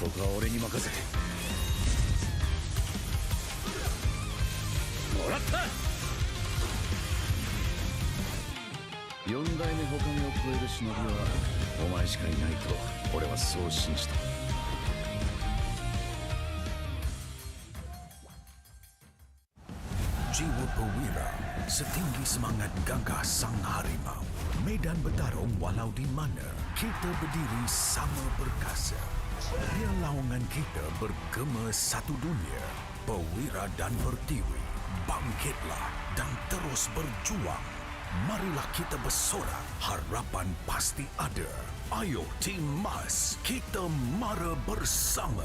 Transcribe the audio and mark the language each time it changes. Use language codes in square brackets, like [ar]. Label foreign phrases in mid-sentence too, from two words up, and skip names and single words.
[ja] 俺に任せてもらった4代目他目を超える忍びはお前しかいないと俺はそう信じた。 [ms] Jiwa perwira setinggi semangat gagah sang harimau. Medan bertarung walau di mana kita berdiri sama perkasa. Biar lawangan kita bergema satu dunia. Perwira dan pertiwi, bangkitlah dan terus berjuang. Marilah kita bersorak, harapan pasti ada. Ayo Tim Mas, kita mara bersama.